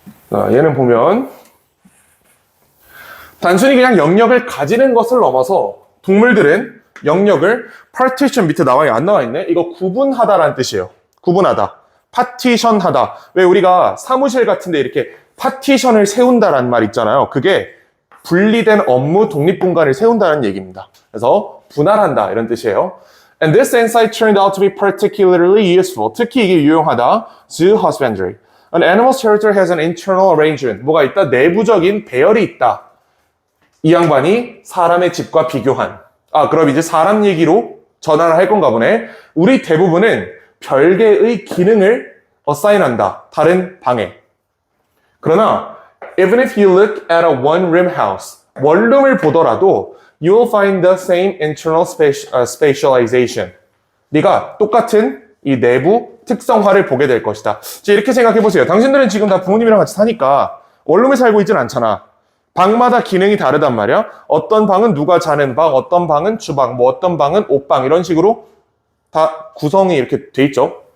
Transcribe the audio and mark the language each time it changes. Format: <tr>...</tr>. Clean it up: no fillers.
<ko>자, 얘는 보면 단순히 그냥 영역을 가지는 것을 넘어서 동물들은 영역을 partition 밑에 안 나와 있네. 이거 구분하다라는 뜻이에요. 구분하다. 파티션하다. 왜 우리가 사무실 같은데 이렇게 파티션을 세운다라는 말 있잖아요. 그게 분리된 업무 독립분간을 세운다는 얘기입니다. 그래서 분할한다 이런 뜻이에요.</ko> <en>And this insight turned out to be particularly useful.</en> <ko>특히 이게 유용하다. Zoo husbandry.</ko> <en>An animal's territory has an internal arrangement.</en> <ko>뭐가 있다? 내부적인 배열이 있다. 이 양반이 사람의 집과 비교한. 그럼 이제 사람 얘기로 전환을 할 건가 보네. 우리 대부분은 별개의 기능을 어사인한다. 다른 방에. 그러나</ko> <en>even if you look at a one-room house,</en> <ko>원룸을 보더라도</ko> <en>you will find the same internal spatialization.</en> <ko>네가 똑같은 이 내부 특성화를 보게 될 것이다. 이렇게 생각해 보세요. 당신들은 지금 다 부모님이랑 같이 사니까 원룸에 살고 있진 않잖아. 방마다 기능이 다르단 말이야. 어떤 방은 누가 자는 방, 어떤 방은 주방, 뭐 어떤 방은 옷방 이런 식으로 다 구성이 이렇게 돼 있죠.</ko>